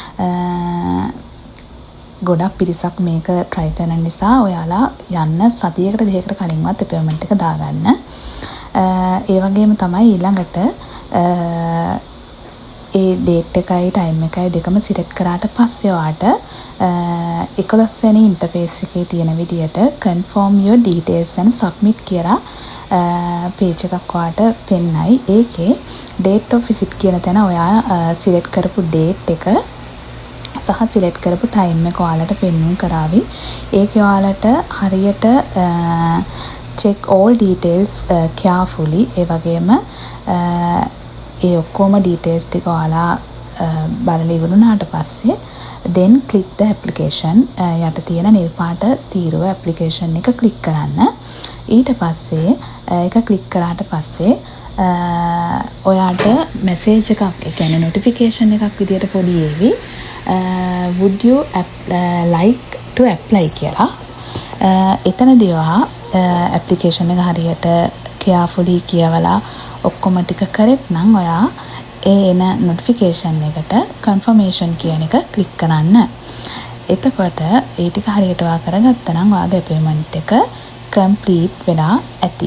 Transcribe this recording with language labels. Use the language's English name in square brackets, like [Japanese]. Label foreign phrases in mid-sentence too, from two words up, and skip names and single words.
[Sinhala] ගොඩක් පිරිසක් මේක try කරන නිසා ඔයාලා යන්න සතියකට දෙකකට කලින්වත් අපොයින්ට්මන්ට් එක දාගන්න. ඒ වගේම තමයි ඊළඟට ඒ date එකයි time එකයි දෙකම select කරාට පස්සේ ඔයාට 11 වෙනි ඉන්ටර්ෆේස් එකේ තියෙන විදියට [English] confirm your details and submit [Sinhala] කියලා page එකක් ඔයාට පෙන්නයි. ඒකේ [English] date of visit [Sinhala] කියන තැන ඔයා select කරපු date එක සහ select කරපු time එක ඔයාලට පෙන්වන්න කරાવી. ඒකේ ඔයාලට හරියට [English] check all details carefully. [Sinhala] ඒ වගේම ඒ ඔක්කොම details ටික ඔයාලා බලලා ඉවරුනාට පස්සේ [English] then click the application. [Sinhala] යට තියෙන නිල් පාට තීරුව application එක click කරන්න. ඊට පස්සේ ඒක click කරාට පස්සේ ඔයාට message එකක්, ඒ කියන්නේ notification එකක් විදියට පොඩි ඒවි. [English] Would you like to apply කියලා. [Sinhala] එතනදී ඔයා application එක හරියට carefully කියවලා ඔක්කොම ටික correct නම් ඔයා එන notification එකට confirmation කියන එක click කරන්න. එතකොට ඒ ටික හරියට ඔයා කරගත්තා නම් ඔයාගේ appointment එක complete වෙලා ඇති.